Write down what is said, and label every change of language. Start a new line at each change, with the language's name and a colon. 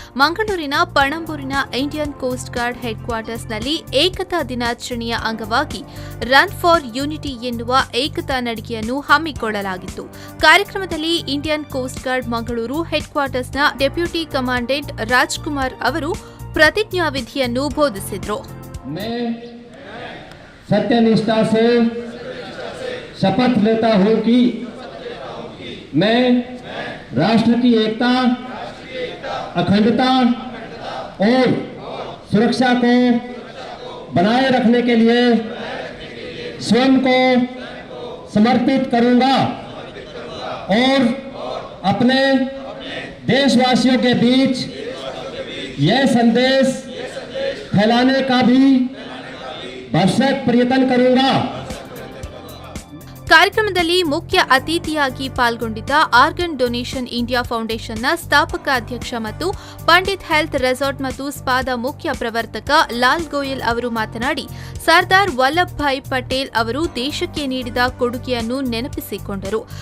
Kannada: ಮಂಗಳೂರಿನ ಪಣಂಬೂರಿನ Indian coast guard head ಕ್ವಾರ್ಟರ್ಸ್ನಲ್ಲಿ ಏಕತಾ ದಿನಾಚರಣೆಯ ಅಂಗವಾಗಿ ರನ್ ಫಾರ್ ಯೂನಿಟಿ ಎನ್ನುವ ಏಕತಾ ನಡಿಗೆಯನ್ನು ಹಮ್ಮಿಕೊಳ್ಳಲಾಗಿತ್ತು. ಕಾರ್ಯಕ್ರಮದಲ್ಲಿ Indian coast guard Mangaluru head ಕ್ವಾರ್ಟರ್ಸ್ನ deputy commandant Rajkumar ಅವರು ಪ್ರತಿಜ್ಞಾವಿಧಿಯನ್ನು ಬೋಧಿಸಿದರು.
Hindi: सत्यनिष्ठा से शपथ लेता हूं कि मैं राष्ट्र की एकता, अखंडता और सुरक्षा को बनाए रखने के लिए स्वयं को समर्पित करूंगा और अपने देशवासियों के बीच यह संदेश फैलाने का भी भरसक प्रयत्न करूंगा.
Kannada: ಕಾರ್ಯಕ್ರಮದಲ್ಲಿ ಮುಖ್ಯ ಅತಿಥಿಯಾಗಿ ಪಾಲ್ಗೊಂಡಿದ್ದ ಆರ್ಗನ್ ಡೊನೇಷನ್ ಇಂಡಿಯಾ ಫೌಂಡೇಶನ್ನ ಸ್ಥಾಪಕ ಅಧ್ಯಕ್ಷ ಮತ್ತು ಪಂಡಿತ್ ಹೆಲ್ತ್ ರೆಸಾರ್ಟ್ ಮತ್ತು ಸ್ಪಾದ ಮುಖ್ಯ ಪ್ರವರ್ತಕ ಲಾಲ್ ಗೋಯಲ್ ಅವರು ಮಾತನಾಡಿ, ಸರ್ದಾರ್ ವಲ್ಲಭಭಾಯ್ ಪಟೇಲ್ ಅವರು ದೇಶಕ್ಕೆ ನೀಡಿದ ಕೊಡುಗೆಯನ್ನು ನೆನಪಿಸಿಕೊಂಡರು.